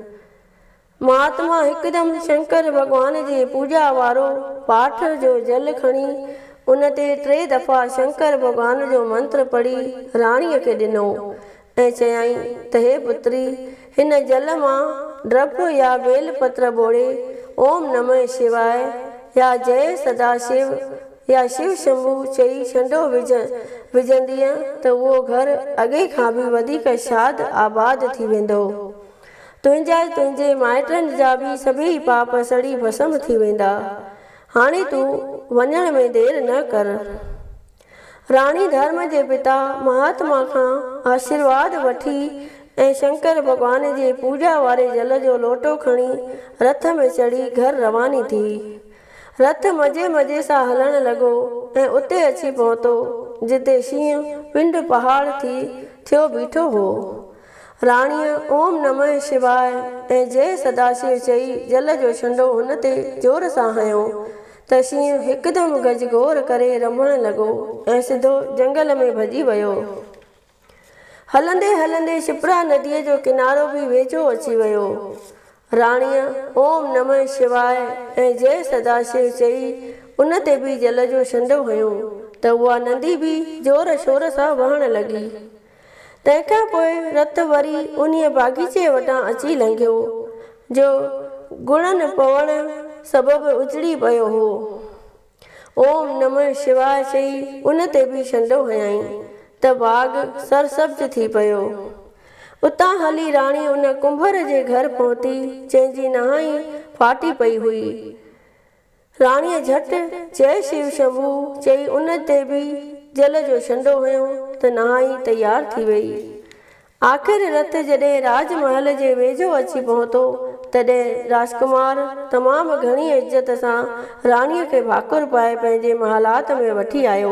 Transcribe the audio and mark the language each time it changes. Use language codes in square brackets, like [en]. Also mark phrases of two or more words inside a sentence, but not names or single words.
[sd] महात्मा हिकदमि शंकर भॻवान जे पूॼा वारो पाठ जो जल खणी उन ते 3 दफ़ा शंकर भॻवान जो मंत्र पढ़ी राणीअ खे ॾिनो ऐं चयाई त हे पुत्री, हिन जल मां ड्रप या बेल पत्र ॿोड़े [sa] ओम नमः शिवाय [sd] या जय सदाशिव या शिव शंभु चई छंडो विझंदीअ त उहो घर अॻे खां बि वधीक शाद आबाद थी वेंदो। तुंहिंजे माइटनि जा बि सभई पाप सड़ी भस्म थी वेंदा। हाणे तूं वञण में देर न कर। राणी धर्म जे पिता महात्मा खां आशीर्वाद वठी ऐं शंकर भॻवान जे पूॼा वारे जल जो लोटो खणी रथ में चढ़ी घर रवानी थी। रथ मज़े सां हलण लॻो ऐं उते अची पहुतो जिते शींहं पिंड पहाड़ थियो बीठो हो। राणीअ [sa] ओम नमः शिवाय [sd] ऐं जय सदाशिव चई जल जो छंडो हुन ते जोर सां हयो त शींहं हिकदमि गजगोर करे रमण लॻो ऐं सिधो जंगल में भॼी वियो। हलंदे हलंदे शिप्रा नदीअ जो किनारो बि वेझो अची वियो। राणीअ [sa] ओम नमः शिवाय [sd] ऐं जय सदाशिव चई उन ते बि जल जो छंडो हुयो त उहा नंदी बि ज़ोर शोर सां वहण लॻी। तंहिंखां पोइ रत वरी उन्हीअ बाग़ीचे वटां अची लंघियो जो गुणनि पवण सबबि उजड़ी पियो हो। [sa] ओम नमः शिवाय [sd] चई उन ते बि छंडो हयईं त बाग़ सरसब्ज थी पियो। उतां हली राणी उन कुंभर जे घर पहुती जंहिंजी नहाई फाटी पई हुई। राणीअ झटि जय शिव शंभू चई उन ते बि जल जो छंडो हुयो त नहाई तयार थी वई। आख़िर रथ जॾहिं राजमहल जे वेझो अची पहुतो तॾहिं राजकुमार तमामु घणी इज़त सां राणीअ खे भाकुर पाए पंहिंजे महलात में वठी आयो।